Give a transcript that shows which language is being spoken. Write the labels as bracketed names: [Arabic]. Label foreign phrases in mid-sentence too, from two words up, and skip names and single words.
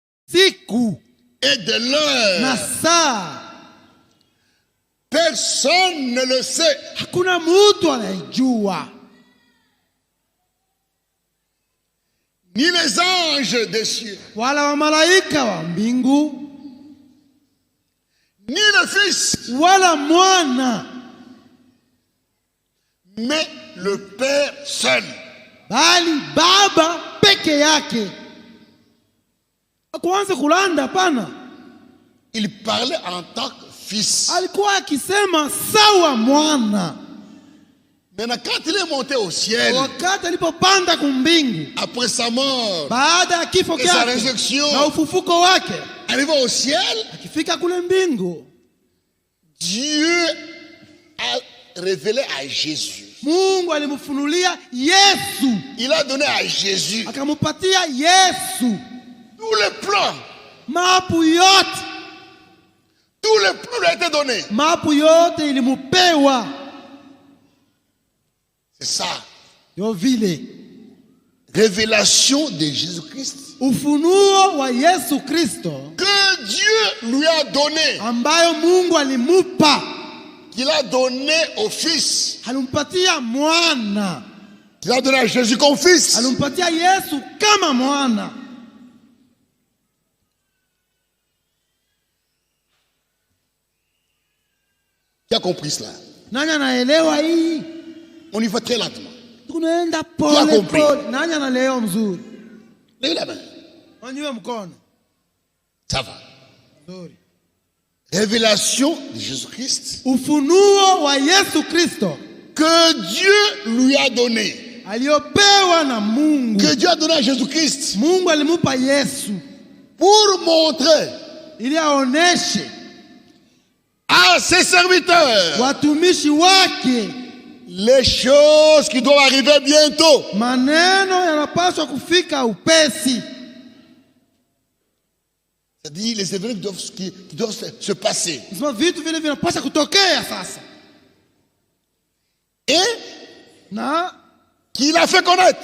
[Swahili] siku [French] et de l'heure. [Swahili] na saa [French] Personne ne le sait. [Swahili] hakuna mtu anayejua, [French] Ni les anges des cieux, [Swahili] wala wamalaika wa mbingu, [French] ni le Fils, [Swahili] wala mwana, [French] mais le Père seul. [Swahili] bali Baba peke yake. Akuanze kulanda pana, [French] Il parlait en tant que Fils. [Swahili] alikuwa akisema sawa mwana. [French] Maintenant, quand il est monté au ciel, [Swahili] Wakati alipopanda kumbingu, [French] après sa mort, [Swahili] baada ya kifo [French] et sa [Swahili] kyake [French] résurrection, [Swahili] na ufufuko wake, [French] arrivant au ciel, [Swahili] akifika kule mbingu, [French] Dieu a révélé à Jésus. [Swahili] Mungu alimfunulia Yesu, [French] Il a donné à Jésus [Swahili] akamupatia Yesu [French] tout le plan. [Swahili] mapu yote. [French] Tout le plan lui a été donné. [Swahili] Mapu yote ilimupewa. [French] C'est ça. [Swahili] Yo vile [French] Révélation de Jésus-Christ [Swahili] ufunuo wa Yesu Kristo [French] que Dieu lui a donné, [Swahili] ambayo Mungu alimupa, [French] qu'il a donné au Fils, [Swahili] alimpatia mwana, [French] qu'il a donné à Jésus comme Fils. [Swahili] alimpatia Yesu kama mwana. [French] Qui a compris cela? [Swahili] Nani anaelewa hii? [French] On y va très lentement. [Swahili] Tunaenda [French] Qui a [Swahili] pole [French] compris? [Swahili] pole. Nani anaelewa mzuri? [French] Levez la main. [Swahili] Wanywe mkono. [French] Ça va. [Swahili] Nzuri. [French] Révélation de Jésus-Christ [Swahili] Ufunuo wa Yesu Kristo [French] que Dieu lui a donné. [Swahili] aliopewa na Mungu. [French] Que Dieu a donné à Jésus-Christ [Swahili] Mungu alimupa Yesu [French] pour montrer [Swahili] ili aoneshe [French] à ses serviteurs [Swahili] watumishi wake [French] les choses qui doivent arriver bientôt. [Swahili] maneno yanapaswa kufika upesi. [French] C'est-à-dire les événements qui doivent se passer. [Swahili] Sema vitu vile vinapaswa kutokea sasa, [French] Et [Swahili] na [French] qu'il a fait connaître.